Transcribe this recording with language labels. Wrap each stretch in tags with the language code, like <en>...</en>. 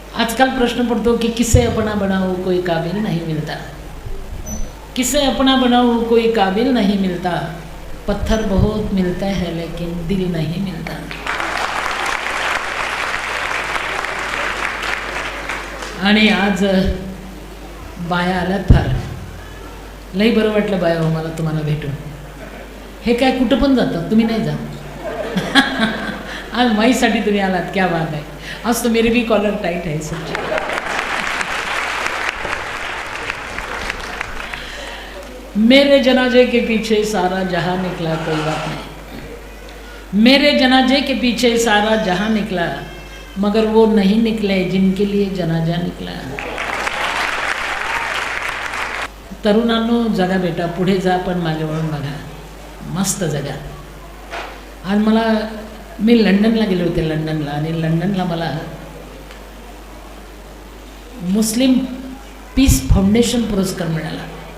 <hi>आजकल प्रश्न पड़तो कि किसे अपना बनाओ कोई काबिल नहीं मिलता, किसे अपना बनाओ कोई काबिल नहीं मिलता, पत्थर बहुत मिलता है लेकिन दिल नहीं मिलता।</hi> <mr>आणि आज बाया आल्यात फार, लई बरं वाटलं बाया हो मला तुम्हाला भेटून। हे काय कुठं पण जातात, तुम्ही नाही जात। आज माईसाठी तुम्ही आलात,</mr> <hi>क्या बात है। आज तो मेरी भी कॉलर टाइट है सच्ची। मेरे जनाजे के पीछे सारा जहां निकला, कोई बात नहीं। मेरे जनाजे के पीछे सारा जहां निकला, मगर वो नहीं निकले जिनके लिए जनाजा निकला।</hi> <mr>तरुणांनो जगा बेटा, पुढे जा पण मागे वळून बघा, मस्त जगा। आज मला मी लंडनला गेले होते, लंडनला, आणि लंडनला मला मुस्लिम पीस फाउंडेशन पुरस्कार मिळाला।</mr>